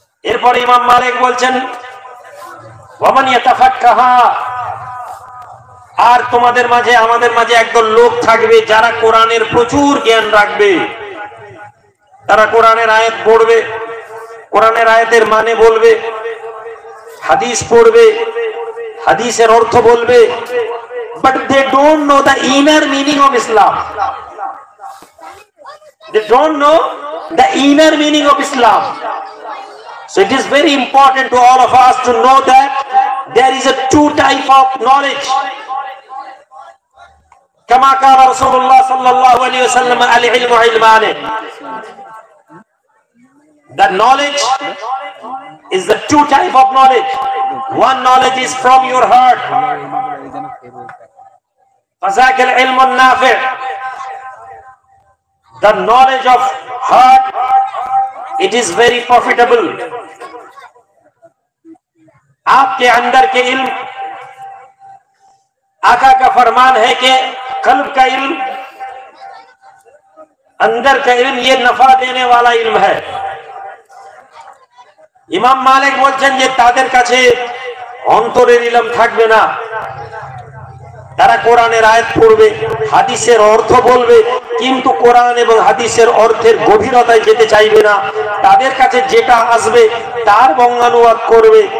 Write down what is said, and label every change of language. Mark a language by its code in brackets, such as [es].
[bn] এরপরে ইমাম মালিক বলছেন [ar] ওয়ামান ইয়াতাফাক্কাহা, [bn] আর তোমাদের মাঝে আমাদের মাঝে একদল লোক থাকবে যারা কোরআনের প্রচুর জ্ঞান রাখবে। তারা কোরআনের আয়াত পড়বে, কোরআনের আয়াতের মানে বলবে, হাদিস পড়বে, হাদিসের অর্থ বলবে, [en] but they don't know the inner meaning of Islam. They don't know the inner meaning of Islam. So it is very important to all of us to know that there is a two type of knowledge. [ar] كما قال رسول الله صلى الله عليه وسلم العلم علمان. [en] The knowledge is the two type of knowledge. One knowledge is from your heart. [ar] فذاك العلم النافع. [en] The knowledge of heart, it is very profitable. [hi] आपके अंदर के इल्म, आका का फरमान है कि कल्ब का इल्म, अंदर का इल्म, ये नफा देने वाला इल्म है। [bn] ইমাম মালিক বলছেন যে তাদের কাছে অন্তরের ইলম থাকবে না। তারা কোরআনের আয়াত পড়বে, হাদিসের অর্থ বলবে, কিন্তু কোরআন এবং হাদিসের অর্থের গভীরতায় যেতে চাইবে না। তাদের কাছে যেটা আসবে তার বঙ্গানুবাদ করবে।